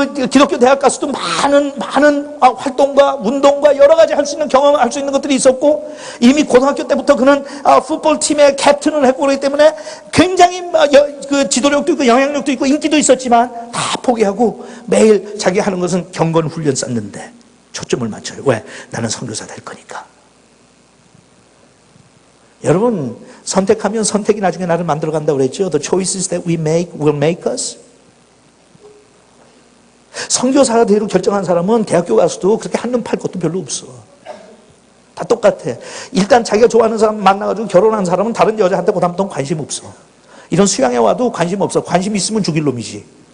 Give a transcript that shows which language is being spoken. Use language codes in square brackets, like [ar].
[ko] 기독교 대학 가서도 많은 활동과 운동과 여러 가지 할 수 있는 경험을 할 수 있는 것들이 있었고, 이미 고등학교 때부터 그는 풋볼팀의 캡틴을 했고 그렇기 때문에 굉장히 지도력도 있고 영향력도 있고 인기도 있었지만 다 포기하고 매일 자기 하는 것은 경건 훈련 쌓는데 초점을 맞춰요. 왜? 나는 선교사 될 거니까. 여러분, 선택하면 선택이 나중에 나를 만들어간다고 그랬죠. [en] The choices that we make will make us. [ko] 선교사가 되기로 결정한 사람은 대학교 가서도 그렇게 한눈 팔 것도 별로 없어. 다 똑같아. 일단 자기가 좋아하는 사람 만나가지고 결혼한 사람은 다른 여자한테 그다음부터는 관심 없어. 이런 수양에 와도 관심 없어. 관심 있으면 죽일 놈이지.